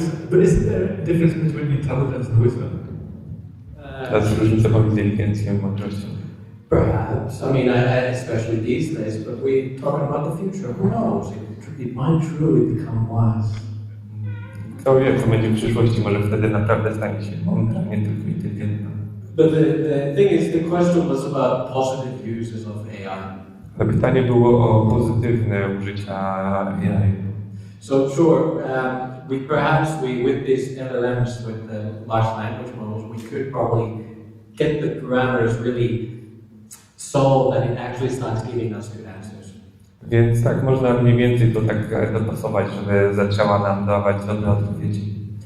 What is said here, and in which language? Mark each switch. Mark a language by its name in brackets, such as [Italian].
[English] But is there a difference between intelligence and wisdom? [Polish] Teraz różnica pomiędzy inteligencją i mądrością. [English] Perhaps. I mean, especially these days, but we're talking about the future. Who knows? It might truly become wise. [Polish] Kto wie, co będzie w przyszłości, może wtedy naprawdę stanie się mądra, nie tylko inteligentna. [English] But the thing is, the question was about positive uses of AI. [Polish] Pytanie było o pozytywne użycia AI. [English] So sure, with these LLMs, with the large language models, we could probably get the parameters really so that it actually starts giving us good answers. [Polish] Więc tak, można mniej więcej to tak dopasować, żeby zaczęła nam dawać dobre odpowiedzi.